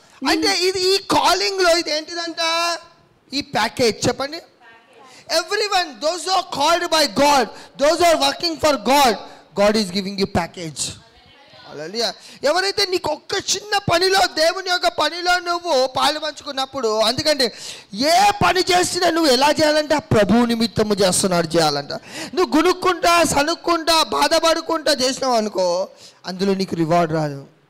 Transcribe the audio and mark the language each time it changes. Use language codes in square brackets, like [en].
[te] అంటే ఇది ఈ కాలింగ్ లో ఇది ఏంటిదంట, ఈ ప్యాకేజ్. చెప్పండి, [en] everyone, those who are called by God, those who are working for God, God is giving you package. [te] హల్లెలూయా. ఎవరైతే నీకు ఒక్క చిన్న పనిలో, దేవుని యొక్క పనిలో నువ్వు పాలు పంచుకున్నప్పుడు, అందుకంటే ఏ పని చేసినా నువ్వు ఎలా చేయాలంటే ఆ ప్రభువు నిమిత్తము చేస్తున్నాడు చేయాలంట. నువ్వు గునుక్కుంటా, సనుక్కుంటా, బాధపడుకుంటా చేసినావు అనుకో, అందులో నీకు రివార్డ్ రాదు.